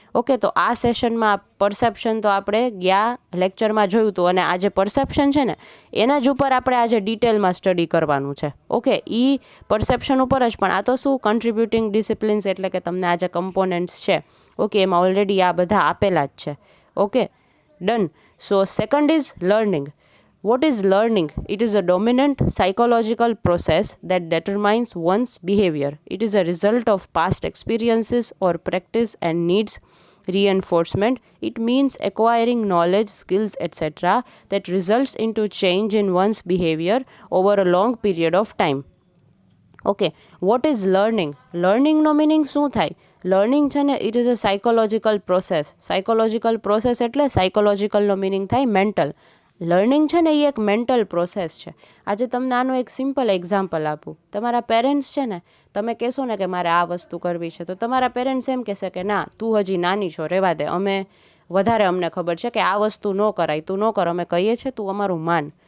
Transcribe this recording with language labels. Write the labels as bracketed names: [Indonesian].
[Gujarati] Okay, તો આ સેશનમાં પરસેપ્શન તો આપણે ગયા લેક્ચરમાં જોયું હતું અને આ જે પરસેપ્શન છે ને એના જ ઉપર આપણે આજે ડિટેલમાં સ્ટડી કરવાનું છે. ઓકે, એ પરસેપ્શન ઉપર જ, પણ આ તો શું કન્ટ્રીબ્યુટિંગ ડિસિપ્લિન્સ એટલે કે તમને આ જે કમ્પોનન્ટ્સ છે, ઓકે, એમાં ઓલરેડી આ બધા આપેલા જ છે. [English] Okay, done. So second is learning. What is learning? It is a dominant psychological process that determines one's behavior. It is a result of past experiences or practice and needs reinforcement. It means acquiring knowledge, skills, etc. that results into change in one's behavior over a long period of time. Okay, what is learning? [Gujarati] લર્નિંગનો meaning શું થાય? Learning છે ને [English] It is a psychological process. [Gujarati] Psychological process એટલે સાયકોલોજીકલનો meaning થાય mental. Learning છે ને એ એક mental process છે. આજે તમને આનો એક સિમ્પલ એક્ઝામ્પલ આપું. તમારા પેરેન્ટ્સ છે ને, તમે કહેશો ને કે મારે આ વસ્તુ કરવી છે, તો તમારા પેરેન્ટ્સ એમ કહેશે કે ના, તું હજી નાની છો, રહેવા દે, અમને ખબર છે કે આ વસ્તુ ન કરાય, તું ન કર, અમે કહીએ છીએ, તું અમારું માન.